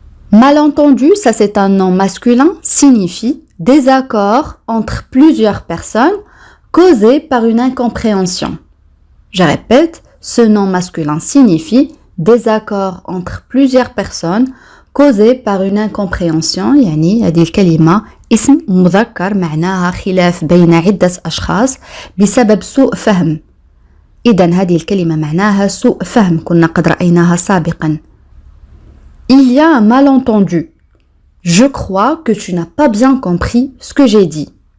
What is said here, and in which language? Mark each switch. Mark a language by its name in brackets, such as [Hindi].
[French] Malentendu, ça c'est un nom masculin, signifie désaccord entre plusieurs personnes causé par une incompréhension. Je répète, ce nom masculin signifie désaccord entre plusieurs personnes causé par une incompréhension. [Arabic] يعني هذه الكلمة اسم مذكر معناها خلاف بين عدة أشخاص بسبب سوء فهم. إذن هذه الكلمة معناها سوء فهم، كنا قد رأيناها سابقا. [French] Il y a un malentendu. Je crois que tu n'as pas bien compris ce que j'ai dit.